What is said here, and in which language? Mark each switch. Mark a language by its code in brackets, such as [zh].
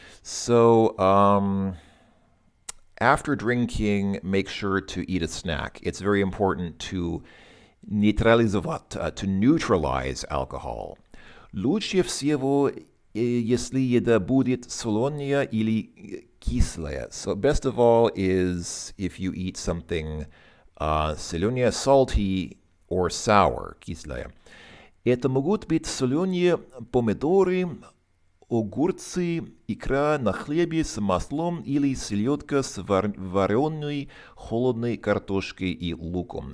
[en] So, after drinking, make sure to eat a snack. It's very important to нейтрализовать, to neutralize alcohol. [ru] Лучше всего, если еда будет соленая или кислая. [en] So best of all is if you eat something соленое, salty, or sour, кислая. [ru] Это могут быть соленые помидоры, огурцы, икра на хлебе с маслом или селедка с вареной холодной картошкой и луком.